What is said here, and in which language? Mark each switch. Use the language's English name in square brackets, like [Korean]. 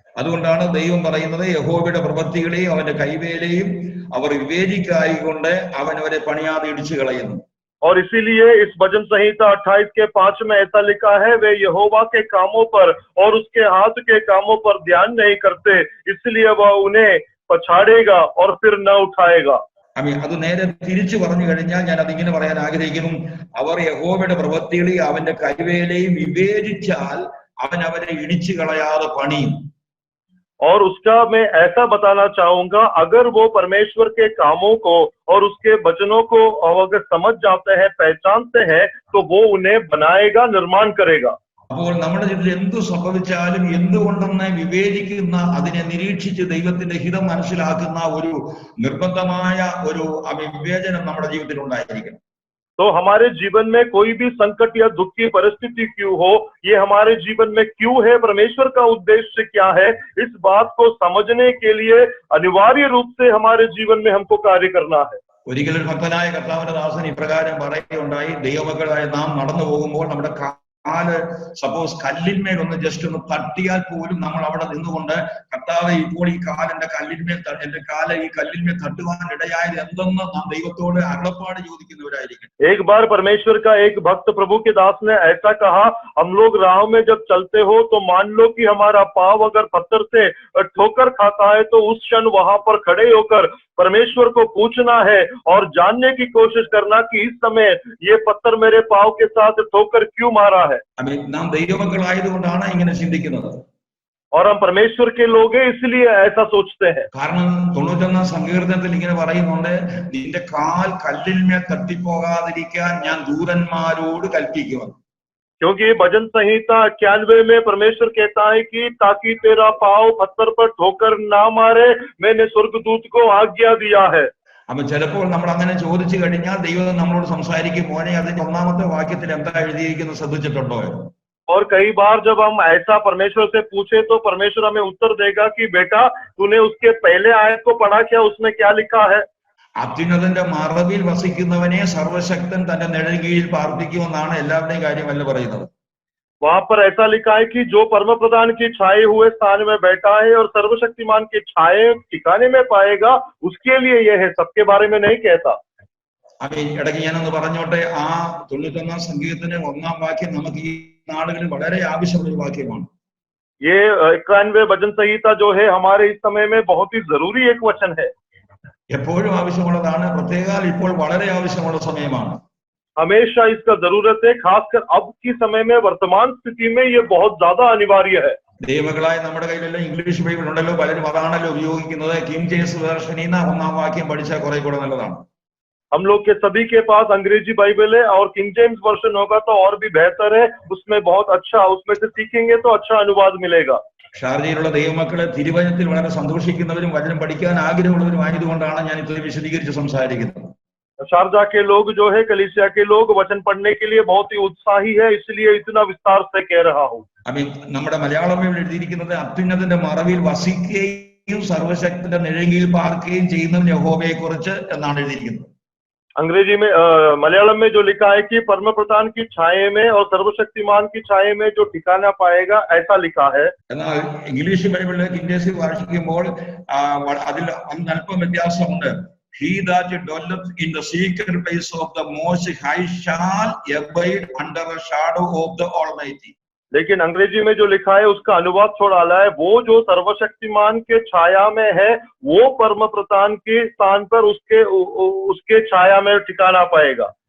[Malayalam] അതുകൊണ്ടാണ് ദൈവം പറയുന്നത്, യഹോവയുടെ പ്രവൃത്തികളെയും അവന്റെ കൈവേലയും അവർ വിവേചിക്കായിക്കൊണ്ട് അവൻ അവരെ പണിയാതെ ഇടിച്ചു കളയുന്നു. [Hindi] और इसीलिए इस भजन संहिता 28 के 5 में ऐसा लिखा है, वे यहोवा के कामों पर और उसके हाथ के कामों पर ध्यान नहीं करते, इसलिए वह उन्हें पछाड़ेगा और फिर न उठाएगा। [Malayalam] അത് നേരെ തിരിച്ചു പറഞ്ഞു കഴിഞ്ഞാൽ ഞാൻ അതിങ്ങനെ പറയാൻ ആഗ്രഹിക്കുന്നു, അവർ യഹോവയുടെ പ്രവൃത്തികളെയും അവന്റെ കൈവേലയും വിവേചിച്ചാൽ അവൻ അവരെ ഇടിച്ചു കളയാതെ പണിയും. [Hindi] और उसका मैं ऐसा बताना चाहूंगा, अगर वो परमेश्वर के कामों को और उसके वचनों को अगर समझ जाते हैं, पहचानते हैं, तो वो उन्हें बनाएगा, निर्माण करेगा। [Malayalam] അപ്പോൾ നമ്മുടെ ജീവിതത്തിൽ എന്തു സംഭവിച്ചാലും എന്തുകൊണ്ടെന്ന് വിവേചിക്കുന്ന, അതിനെ നിരീക്ഷിച്ച് ദൈവത്തിന്റെ ഹിതം മനസ്സിലാക്കുന്ന ഒരു നിർബന്ധമായ ഒരു വിവേചനം നമ്മുടെ ജീവിതത്തിൽ ഉണ്ടായിരിക്കണം. [Hindi] तो हमारे जीवन में कोई भी संकट या दुख की परिस्थिति क्यों हो, ये हमारे जीवन में क्यों है, परमेश्वर का उद्देश्य क्या है, इस बात को समझने के लिए अनिवार्य रूप से हमारे जीवन में हमको कार्य करना है। [Malayalam] ഒരിക്കലും ഭക്തനായ കർത്താവിന്റെ ദാസൻ ഇപ്രകാരം പറയുകയുണ്ടായി, ദൈവമക്കളായ നാം നടന്നു പോകുമ്പോൾ നമ്മുടെ കാല് സപ്പോസ് കല്ലിന്മേൽ ഒന്ന് ജസ്റ്റ് ഒന്ന് തട്ടിയാൽ പോലും നമ്മൾ അവിടെ നിന്നുകൊണ്ട് കർത്താവെ ഇപ്പോൾ ഈ കാലിന്റെ കല്ലിന്മേൽ എന്റെ കാല് ഈ കല്ലിന്മേൽ തട്ടുവാൻ ഇടയായത് എന്തെന്ന് നാം ദൈവത്തോട് അരുളപ്പാട് ചോദിക്കുന്നവരായിരിക്കും. [Hindi] एक बार परमेश्वर का एक भक्त प्रभु के दास ने ऐसा कहा, हम लोग राह में जब चलते हो तो मान लो कि हमारा पाँव अगर पत्थर से ठोकर खाता है तो उस क्षण वहां पर खड़े होकर परमेश्वर को पूछना है और जानने की कोशिश करना कि इस समय ये पत्थर मेरे पाँव के साथ ठोकर क्यों मारा है. [Malayalam] നാം ദൈവമക്കളായതുകൊണ്ടാണ് ഇങ്ങനെ ചിന്തിക്കുന്നത്. [Hindi] और हम परमेश्वर के लोग हैं इसलिए ऐसा सोचते हैं. [Malayalam] കാരണം 91 സങ്കീർത്തനത്തിൽ ഇങ്ങനെ പറയുന്നുണ്ട്, നിന്റെ കാൽ കല്ലിന്മേൽ തട്ടിപ്പോകാതിരിക്കാൻ ഞാൻ ദൂതന്മാരോട് കൽപ്പിക്കുന്നു. [Hindi] क्योंकि भजन संहिता 91 में परमेश्वर कहता है कि ताकि तेरा पाँव पत्थर पर ठोकर ना मारे मैंने स्वर्गदूत को आज्ञा दिया है. [Malayalam] അപ്പൊ ചിലപ്പോൾ നമ്മൾ അങ്ങനെ ചോദിച്ചു കഴിഞ്ഞാൽ ദൈവം നമ്മളോട് സംസാരിക്കും, മോനെ അതിന്റെ 1-ാമത്തെ വാക്യത്തിൽ എന്താ എഴുതിയിരിക്കുന്നത് ശ്രദ്ധിച്ചിട്ടുണ്ടോ? [Hindi] और कई बार जब हम ऐसा परमेश्वर से पूछे तो परमेश्वर हमें उत्तर देगा कि बेटा तूने उसके पहले आयत को पढ़ा क्या, उसमें क्या लिखा है. [Malayalam] അത്യുന്നതന്റെ മറവിൽ വസിക്കുന്നവനെ സർവശക്തൻ തന്റെ നിഴൽ കീഴിൽ പാർപ്പിക്കുമെന്നാണ് എല്ലാവരുടെയും കാര്യമല്ല പറയുന്നത്. [Hindi] वहां पर ऐसा लिखा है कि जो परम प्रधान की छाए हुए स्थान में बैठा है और सर्वशक्तिमान की छाए ठिकाने में पाएगा, उसके लिए यह है, सबके बारे में नहीं कहता. [Malayalam] അപ്പൊ ഇടയ്ക്ക് ഞാനൊന്ന് പറഞ്ഞോട്ടെ, ആ 91 സങ്കീർത്തനം 1-ാം വാക്യം നമുക്ക് ഈ നാടുകളിൽ വളരെ ആവശ്യമുള്ള ഒരു വാക്യമാണ്. [Hindi] ये 91 भजन संहिता जो है हमारे इस समय में बहुत ही जरूरी एक वचन है. [Malayalam] എപ്പോഴും ആവശ്യമുള്ളതാണ്, പ്രത്യേകാൽ ഇപ്പോൾ വളരെ ആവശ്യമുള്ള സമയമാണ്. [Hindi] हमेशा इसका जरूरत है, खासकर अब की समय में वर्तमान स्थिति में ये बहुत ज्यादा अनिवार्य है. [Malayalam] ദൈവങ്ങളായ നമ്മുടെ കയ്യിലെല്ലാം ഇംഗ്ലീഷ് ബൈബിൾ ഉണ്ടല്ലോ, പലരും അതാണല്ലോ ഉപയോഗിക്കുന്നത്. കിങ് ജെയിംസ് വേർഷനിൽ നിന്ന് 1-ാം വാക്യം പഠിച്ചാൽ കുറെ കൂടെ നല്ലതാണ്. [Hindi] हम लोग के सभी के पास अंग्रेजी बाइबल है और किंग जेम्स वर्जन होगा तो और भी बेहतर है, उसमें बहुत अच्छा, उसमें से सीखेंगे तो अच्छा अनुवाद मिलेगा. [Malayalam] ഷാർജയിലുള്ള ദൈവമക്കളെ തിരുവചനത്തിൽ വളരെ സന്തോഷിക്കുന്നവരും വചനം പഠിക്കാൻ ആഗ്രഹമുള്ളവരും ആയതുകൊണ്ടാണ് ഞാൻ ഇത്രയും വിശദീകരിച്ച് സംസാരിക്കുന്നത്. [Hindi] शारजा के लोग जो है, कलीसिया के लोग वचन पढ़ने के लिए बहुत ही उत्साही है, इसलिए इतना विस्तार से कह रहा हूँ. [Malayalam] നമ്മുടെ മലയാളം ബൈബിളിൽ എഴുതിയിരിക്കുന്നത് അത്യുന്നതന്റെ മറവിൽ വസിക്കുകയും സർവശക്തന്റെ നിഴലിൽ പാർക്കുകയും ചെയ്യുന്ന യഹോവയെ കുറിച്ച് എന്നാണ് എഴുതിയിരിക്കുന്നത്. [Hindi] अंग्रेजी में मलयालम में जो लिखा है कि परम प्रधान की छाए में और सर्वशक्तिमान की छाए में जो ठिकाना पाएगा, ऐसा लिखा है. [Malayalam] എന്നാൽ ഇംഗ്ലീഷ് ബൈബിളിൽ കിങ് ജെയിംസ് വായിക്കുമ്പോൾ അതിൽ അല്പം വ്യത്യാസമുണ്ട്. [English] He that dwelleth in the secret place of the Most High shall abide under the shadow of the Almighty. [Hindi] लेकिन अंग्रेजी में जो लिखा है उसका अनुवाद थोड़ा अलग है. वो जो सर्वशक्तिमान के छाया में है वो परम प्रधान के स्थान पर उसके छाया में ठिकाना पाएगा.